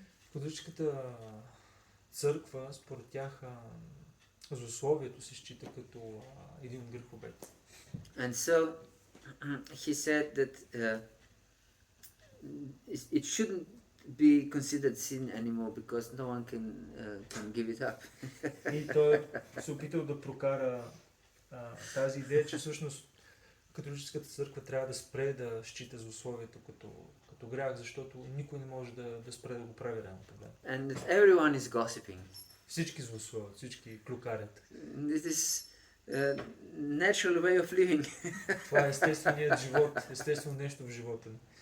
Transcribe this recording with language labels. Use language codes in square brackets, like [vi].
[bg] В католическата църква, според тях, злословието се счита като един от греховете. [en] And so he said that it shouldn't be considered sin anymore because no one can give it up. [bg] И той се опитал да прокара тази идея, че всъщност католическата църква трябва да спре да счита злословието като грях, защото никой не може да спре да го прави реално тогава. [en] And everyone is gossiping. [bg] Всички злословят, всички клюкарят. [en] This is natural way of living. [bg] Това е естественият живот, естествено нещо в живота ни.